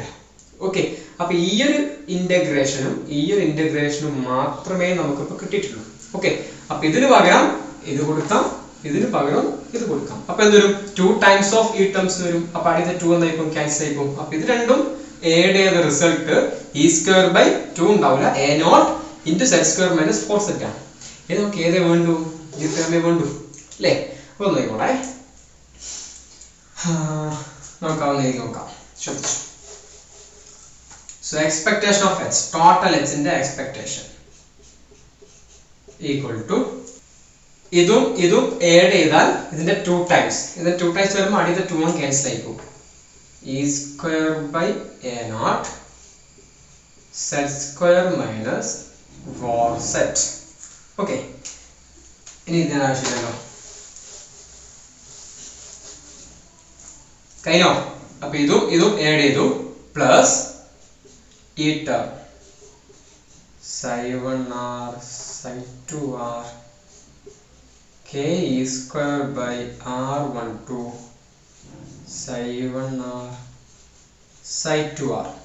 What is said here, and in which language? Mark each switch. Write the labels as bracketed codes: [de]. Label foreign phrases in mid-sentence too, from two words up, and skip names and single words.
[ml] ഓക്കെ, അപ്പൊ ഈ ഒരു ഇന്റഗ്രേഷനും മാത്രമേ നമുക്കിപ്പോ കിട്ടിയിട്ടുള്ളൂ. ഓക്കെ, അപ്പൊ ഇതിന് പകരം ഇത് കൊടുക്കാം, ഇതിന് പകരം ഇത് കൊടുക്കാം. അപ്പൊ എന്തൊരു 2 [en] times of [ml] ഈ ടേംസ് വരും. അപ്പൊ അടുത്ത 2 എന്തായിപ്പോ ക്യാൻസൽ ആയിപ്പോ. അപ്പൊ ഇത് രണ്ടും എയുടെ റിസൾട്ട് e²/2 ഉണ്ടാവില്ല, [en] a0 into z² minus 4z ആണ്. [ml] ഇത് നമുക്ക് ഏതേ വേണ്ടു, ഈ ടേമേ വേണ്ടു അല്ലേ. ഒന്ന് നോക്കോട്ടെ, നോക്കാം. ശ്രദ്ധിച്ചു. [en] So expectation of h, total h [ml] ന്റെ [en] expectation equal to [ml] ഇതും ആഡ് ചെയ്താൽ ഇതിന്റെ 2 ടൈംസ്, ഇതിന്റെ 2 ടൈംസ് വരുമ്പോൾ അടുത്ത 2 ക്യാൻസൽ ആയി പോകും. [en] e²/a0 z² minus 4z. [ml] ഓക്കെ, ഇനി ഇതിന് ആവശ്യമില്ലല്ലോ, കഴിഞ്ഞോ. അപ്പൊ ഇതും ആഡ് ചെയ്തു, പ്ലസ് ഈ ടേം ψ1r ψ2r k e²/r12 ψ1r ψ2r.